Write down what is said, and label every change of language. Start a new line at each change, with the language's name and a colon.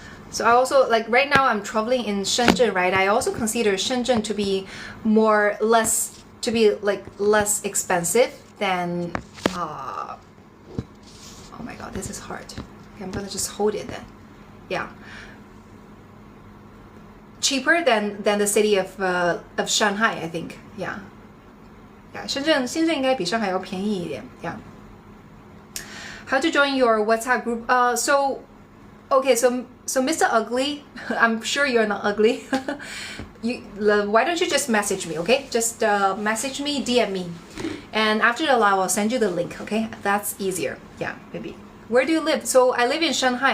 English: So I also, like, right now I'm traveling in Shenzhen, right? I also consider Shenzhen to be less to be like less expensive than oh my god, this is hard. Okay, I'm gonna just hold it then. Yeah, cheaper than the city of Shanghai, I think. Yeah, yeah,
Chinese: 深圳应该比上海要便宜一点。
English: Yeah. How to join your WhatsApp group? So Mr. Ugly, I'm sure you're not ugly. Why don't you just message me, okay? Just message me, DM me, and after the live, I'll send you the link, okay? That's easier. Yeah, maybe. Where do you live? So I live in Shanghai.